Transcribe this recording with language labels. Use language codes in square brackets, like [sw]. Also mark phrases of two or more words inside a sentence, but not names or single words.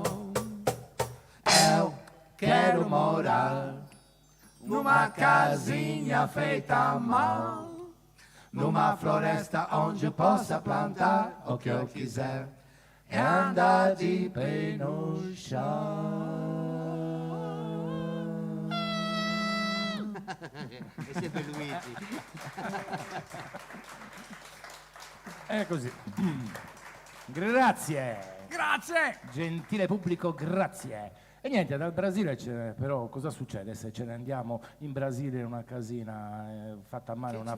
[pt] Eu quero morar numa casinha feita à mão, numa floresta onde eu possa plantar o que eu quiser, é andar de pé no chão. [it] E sempre Luigi. È così. Grazie. Grazie. Gentile pubblico, grazie. E niente, dal Brasile però cosa succede se ce ne andiamo in Brasile in una casina fatta a mano, una